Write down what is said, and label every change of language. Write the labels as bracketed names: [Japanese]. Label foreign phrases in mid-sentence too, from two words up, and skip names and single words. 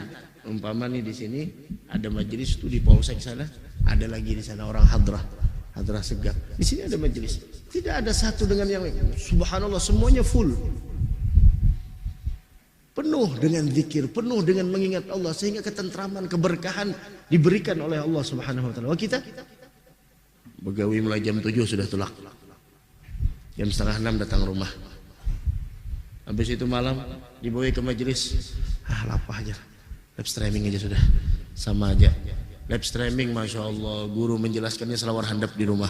[Indonesian] Umpama nih di sini ada majelis itu di polsek sana, ada lagi di sana orang hadrah segap. Di sini ada majelis. Tidak ada satu dengan yang lain. Subhanallah, semuanya full. Penuh dengan zikir, penuh dengan mengingat Allah sehingga ketentraman, keberkahan diberikan oleh Allah [Arabic] سبحانه وتعالى. [Indonesian] Wah, kita begawi mulai jam 7 sudah tulak. Jam setengah 6 datang rumah. Habis itu malam dibawa ke majelis. Lapar aja. [English] Live streaming [Indonesian] aja sudah. Sama aja. [English] Live streaming, [Arabic] ما شاء الله. [Indonesian] Guru menjelaskannya [Banjar] selawar handap [Indonesian] di rumah.